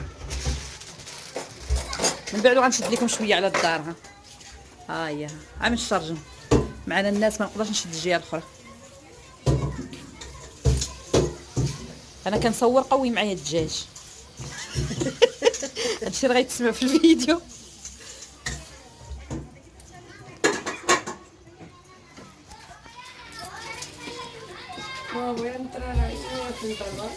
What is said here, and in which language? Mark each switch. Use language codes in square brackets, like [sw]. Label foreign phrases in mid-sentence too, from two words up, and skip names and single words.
[ar] من بعد غنشد لكم شويه على الدار. ها هي عامل الشرجم معنا الناس، ما نقدرش نشد الجهه الاخرى. انا كنصور قوي معايا الدجاج. داكشي اللي غيتسمع في الفيديو. [es] Voy a entrar ahí, voy a entrar, ¿vale?